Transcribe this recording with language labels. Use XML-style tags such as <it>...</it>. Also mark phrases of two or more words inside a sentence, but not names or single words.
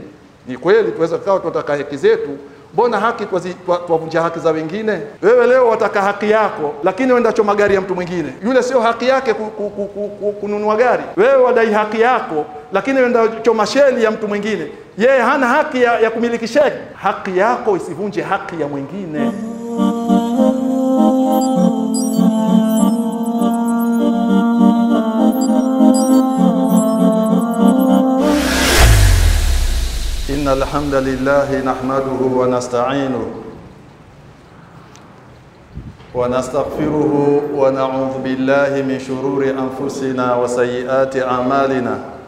<sw>Ni kweli tuweza kuwa tunataka haki zetu, mbona haki twavunja haki za wengine? Wewe leo wataka haki yako, lakini wenda choma gari ya mtu mwingine. Yule sio haki yake kununua gari. Wewe wadai haki yako, lakini wenda choma sheli ya mtu mwingine. Yeye hana haki ya kumiliki sheli. Haki yako isivunje haki ya mwingine.</sw> <ar>إن الحمد لله نحمده ونستعينه ونستغفره ونعوذ بالله من شرور أنفسنا وسيئات أعمالنا.</ar>